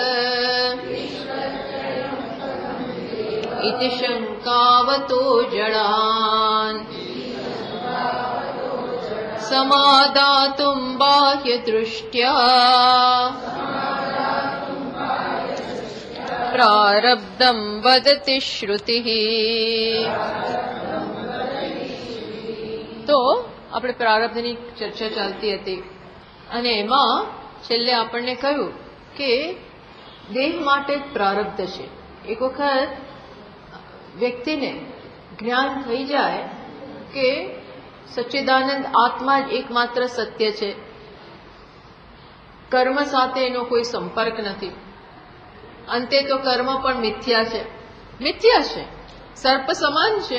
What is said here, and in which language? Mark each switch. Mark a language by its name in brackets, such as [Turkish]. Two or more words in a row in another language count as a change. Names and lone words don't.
[Sanskrit] इति शङ्कावतो जडान् समादातुं बाह्यदृष्ट्या प्रारब्धं वदति श्रुतिः। [Gujarati] तो આપણે પ્રારબ્ધની ચર્ચા ચાલતી હતી અને એમાં છેલ્લે આપણને કહ્યું કે દેહ માટે પ્રારબ્ધ છે। એક વખત વ્યક્તિને જ્ઞાન થઈ જાય કે સચ્ચિદાનંદ આત્મા જ એકમાત્ર સત્ય છે, કર્મ સાથે એનો કોઈ સંપર્ક નથી, અંતે તો કર્મ પણ મિથ્યા છે, મિથ્યા છે, સર્પ સમાન છે।